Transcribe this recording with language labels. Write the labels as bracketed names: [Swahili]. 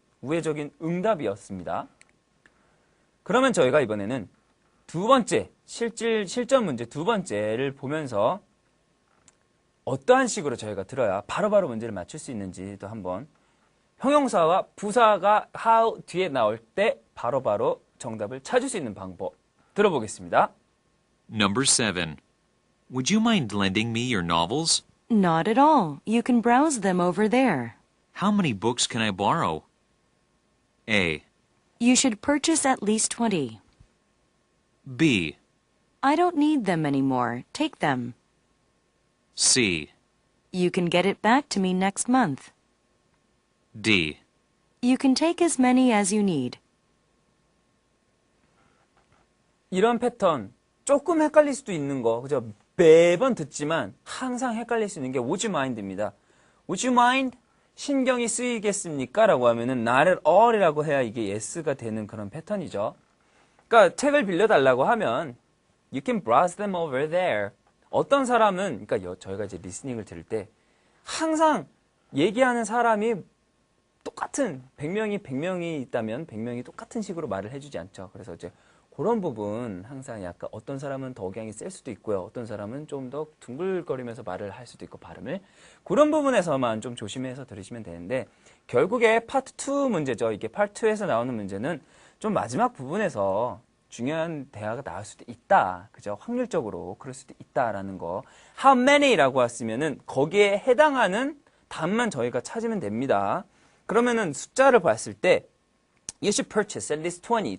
[Korean] 우회적인 응답이었습니다. 그러면 저희가 이번에는 두 번째, 실전 문제 두 번째를 보면서 어떠한 식으로 저희가 들어야 바로바로 문제를 맞출 수 있는지도 한번 형용사와 부사가 how 뒤에 나올 때 바로바로 정답을 찾을 수 있는 방법 들어보겠습니다. [English] Number 7. Would you mind lending me your novels? Not at all. You can browse them over there. How many books can I borrow? A. You should purchase at least 20. B. I don't need them anymore. Take them. C. You can get it back to me next month. D. You can take as many as you need. [Korean] 이런 패턴 조금 헷갈릴 수도 있는 거 그죠? 매번 듣지만 항상 헷갈릴 수 있는 게 would you mind입니다. would you mind? 신경이 쓰이겠습니까? 라고 하면은 [English] not at all [Korean] 이라고 해야 이게 yes가 되는 그런 패턴이죠. 그러니까 책을 빌려달라고 하면 [English] you can browse them over there. [Korean] 어떤 사람은 그러니까 저희가 이제 리스닝을 들을 때 항상 얘기하는 사람이 똑같은 100명이 있다면 100명이 똑같은 식으로 말을 해주지 않죠. 그래서 이제 그런 부분 항상 약간 어떤 사람은 더 억양이 셀 수도 있고요. 어떤 사람은 좀 더 둥글거리면서 말을 할 수도 있고 발음을 그런 부분에서만 좀 조심해서 들으시면 되는데 결국에 파트 2 문제죠. 이게 파트 2에서 나오는 문제는 좀 마지막 부분에서 중요한 대화가 나올 수도 있다. 그죠? 확률적으로 그럴 수도 있다라는 거. How many라고 했으면은 거기에 해당하는 답만 저희가 찾으면 됩니다. 그러면은 숫자를 봤을 때 [English] You should purchase at least 20.